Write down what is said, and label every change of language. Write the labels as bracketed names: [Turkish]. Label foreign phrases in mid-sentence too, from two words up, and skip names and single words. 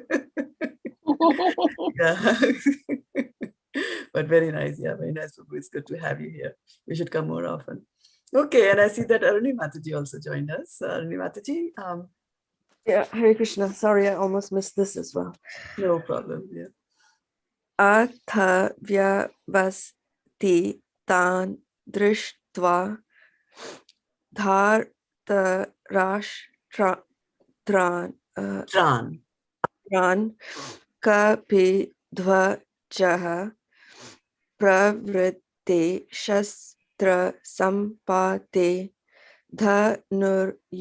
[English] But very nice. Yeah, very nice. It's good to have you here. You should come more often. Okay, and I see that Aruni Mataji also joined us. Aruni Mataji. [Sanskrit] Yeah, हरे कृष्ण. [English] Sorry, I almost missed this as well. No problem. Yeah. [Sanskrit] अथ व्यवस्थितान् दृष्ट्वा धार्तराष्ट्रान् कपि-ध्वजः प्रवृत्ते शस्त्र-सम्पाते धनुर्